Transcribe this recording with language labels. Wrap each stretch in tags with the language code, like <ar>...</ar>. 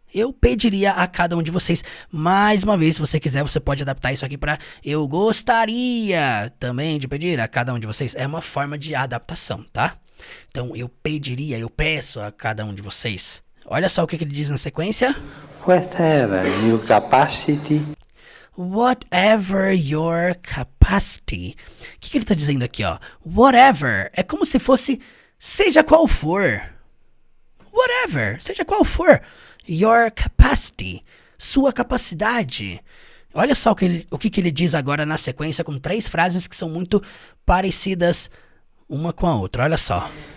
<pt>Eu pediria a cada um de vocês. Mais uma vez, se você quiser, você pode adaptar isso aqui para eu gostaria também de pedir a cada um de vocês. É uma forma de adaptação, tá? Então, eu pediria, eu peço a cada um de vocês. Olha só o que ele diz na sequência.</pt> <en>Whatever your capacity. Whatever your capacity.</en> <pt>O que ele está dizendo aqui, ó? Whatever. É como se fosse seja qual for. Whatever. Seja qual for.</pt> <en>Your capacity,</en> <pt>sua capacidade. Olha só o que ele diz agora na sequência com 3 frases que são muito parecidas uma com a outra. Olha só.</pt>